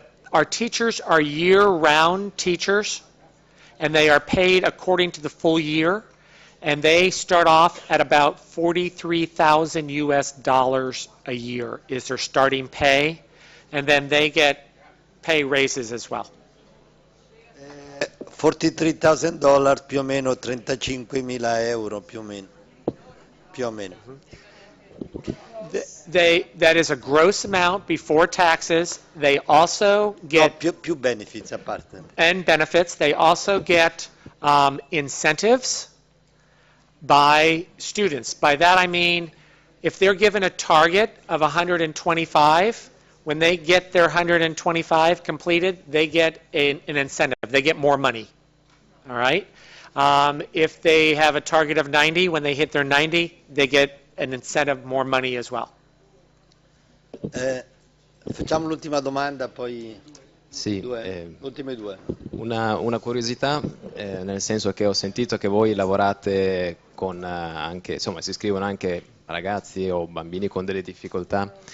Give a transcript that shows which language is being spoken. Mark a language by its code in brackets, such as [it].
[en] Our teachers are year-round teachers, and they are paid according to the full year, and they start off at about $43,000 US a year is their starting pay, and then they get pay raises as well. [it] $43,000 più o meno 35.000 euro più o meno. [en] That is a gross amount before taxes. They also get [it] più benefits a parte. [en] And benefits. They also get incentives by students. By that I mean if they're given a target of 125, when they get their 125 completed, they get an incentive. They get more money. All right? If they have a target of 90, when they hit their 90, they get an incentive, more money as well. [it] Facciamo l'ultima domanda, poi Sì, ultime due. una curiosità, nel senso che ho sentito che voi lavorate con anche, insomma, si iscrivono anche ragazzi o bambini con delle difficoltà.